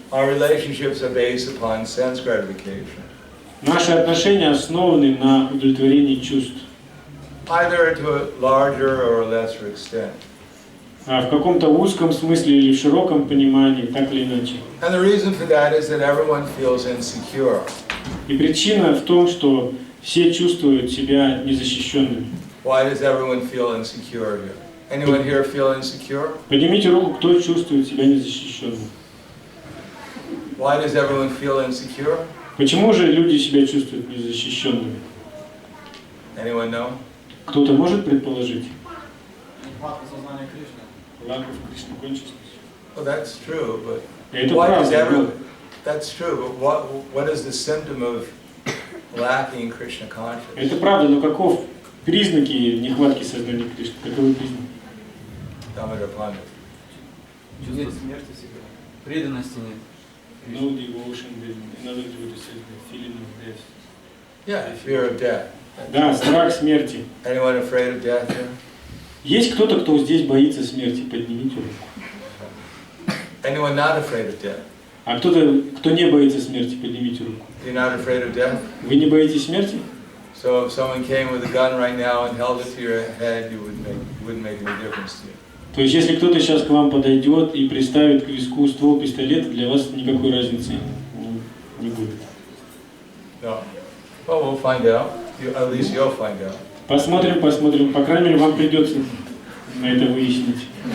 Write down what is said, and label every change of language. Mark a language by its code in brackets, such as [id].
[en] our relationships are based upon sense gratification. [ru] наши отношения основаны на удовлетворении чувств. [en] Either to a larger or a lesser extent. [ru] В каком-то узком смысле или в широком понимании, так или иначе. [en] And the reason for that is that everyone feels insecure. [ru] И причина в том, что все чувствуют себя незащищенными. [en] Why does everyone feel insecure here? Anyone here feel insecure? [ru] Поднимите руку, кто чувствует себя незащищенным. [en] Why does everyone feel insecure? [ru] Почему же люди себя чувствуют незащищенными? [en] Anyone know? [ru] Кто-то может предположить? Сознание Кришны. [en] Lack of Krishna consciousness. Well, that's true, but [ru] Это [en] why does [ru] правда. [en] everyone? That's true, but what is the symptom of lacking Krishna consciousness? [ru] Это правда, но каков признаки нехватки сознания Кришны? Каковы признаки? [en] Damodar Pandit. [ru] Чувство смерти всегда. Преданности нет. [en] No devotion, in other words, the feeling of death. Yeah, fear of death. [ru] Да, страх смерти. [en] Anyone afraid of death here? [ru] Есть кто-то, кто здесь боится смерти? Поднимите руку. [en] Anyone not afraid of death? [ru] А кто-то, кто не боится смерти, поднимите руку. [en] You're not afraid of death? [ru] Вы не боитесь смерти? [en] So if someone came with a gun right now and held it to your head, it wouldn't make any difference to you. [ru] То есть, если кто-то сейчас к вам подойдет и приставит к виску ствол пистолета, для вас никакой разницы не будет. [en] No. Well, we'll find out. At least you'll find out. [ru] Посмотрим, посмотрим. По крайней мере, вам придется на это выяснить.